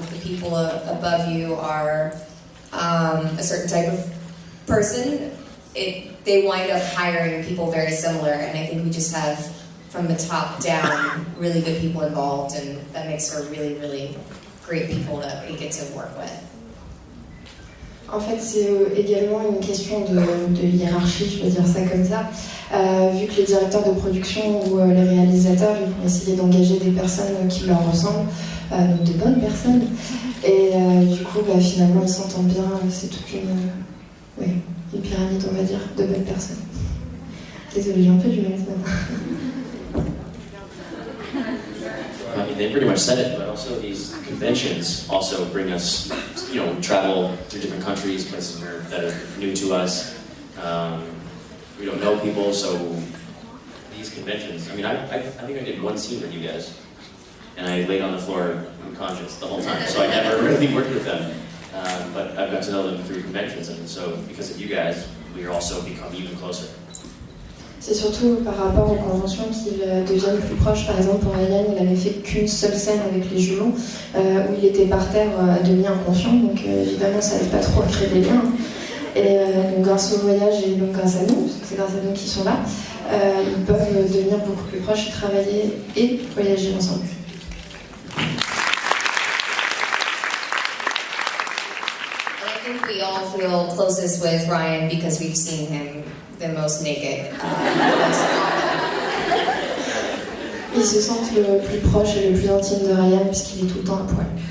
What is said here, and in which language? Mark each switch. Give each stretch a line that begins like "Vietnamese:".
English: If the people above you are a certain type of person, they wind up hiring people very similar, and I think we just have, from the top down, really good people involved, and that makes for really, really great people that we get to work with.
French: En fait, c'est également une question de hiérarchie, je peux dire ça comme ça. Vu que les directeurs de production ou les réalisateurs, ils vont essayer d'engager des personnes qui leur ressemblent, donc de bonnes personnes. Et du coup, finalement, ils s'entendent bien. C'est toute une pyramide, on va dire, de bonnes personnes. Désolée, j'ai un peu du mal ce matin.
English: I mean, they pretty much said it, but also these conventions also bring us, travel through different countries, places that are new to us. We don't know people, so these conventions, I mean, I think I did one scene with you guys, and I laid on the floor unconscious the whole time, so I never really worked with them, but I've got to know them through conventions, and so because of you guys, we also become even closer.
French: C'est surtout par rapport aux conventions qu'ils deviennent plus proches. Par exemple, pour Ryan, il n'avait fait qu'une seule scène avec les jumeaux, où il était par terre à demi inconscient, donc évidemment ça n'aide pas trop à créer des liens. Et donc, grâce au voyage et donc grâce à nous, parce que c'est grâce à nous qu'ils sont là, ils peuvent devenir beaucoup plus proches et travailler et voyager ensemble.
English: I think we all feel closest with Ryan because we've seen him the most naked.
French: Ils se sentent le plus proche et le plus intime de Ryan puisqu'il est tout le temps à poil.